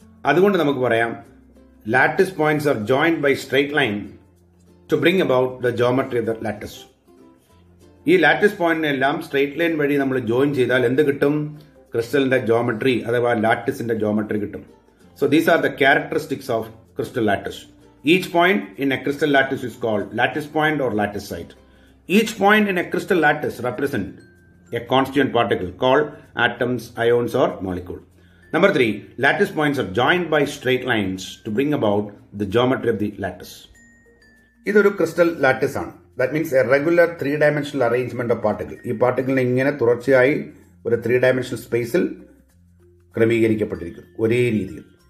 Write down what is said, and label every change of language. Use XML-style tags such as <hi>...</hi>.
<ml>അതുകൊണ്ട് നമുക്ക് പറയാം</ml> <en>Lattice points are joined by straight line to bring about the geometry of the lattice.</en> <ml>ഈ lattice പോയിന്റിനെല്ലാം straight line വഴി നമ്മൾ ജോയിൻ ചെയ്താൽ എന്ത് കിട്ടും? ക്രിസ്റ്റലിന്റെ ജോമെട്രി അഥവാ ലാറ്റിസിന്റെ ജോമെട്രി കിട്ടും.</ml> <en>So these are the characteristics of crystal lattice. Each point in a crystal lattice is called lattice point or lattice site. Each point in a crystal lattice represent a constituent particle called atoms, ions or molecule. Number 3, lattice points are joined by straight lines to bring about the geometry of the lattice.</en> <ml>ഇതൊരു crystal lattice ആണ്.</ml> <en>That means a regular 3-dimensional arrangement of particle.</en> <ml>ഈ പാർട്ടിക്കിളിനെ ഇങ്ങനെ തുടർച്ചയായി ഒരു 3-dimensional സ്പേസിൽ ക്രമീകരിക്കപ്പെട്ടിരിക്കും ഒരേ രീതിയിൽ.</ml>